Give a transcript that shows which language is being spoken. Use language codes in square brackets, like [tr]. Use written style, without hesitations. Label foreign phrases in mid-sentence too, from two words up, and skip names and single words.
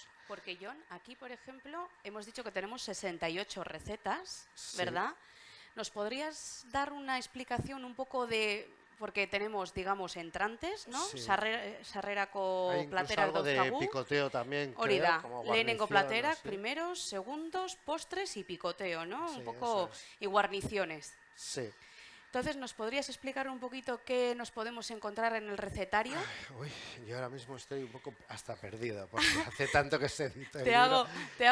[es] Porque, John, aquí, por ejemplo, hemos dicho que tenemos 68 recetas, Sí. ¿verdad? ¿Nos podrías dar una explicación un poco de...? Porque tenemos, digamos, entrantes, ¿no? Sí. [eu] Sarrerako [es] Hay incluso [eu] platera [es] algo de [eu] dauzkagu. [es] picoteo también, [eu] Hori [es] creo, [eu] da, [es] como [eu] lehenengo [es] guarnición, [eu] platerak, [es] así. primeros, segundos, postres y picoteo, ¿no? Sí, Un poco, eso es. y guarniciones. Sí. Entonces, ¿nos podrías explicar un poquito qué nos podemos encontrar en el recetario? Uy, yo ahora mismo estoy un poco hasta perdido, porque hace tanto que se edita el Te libro. hago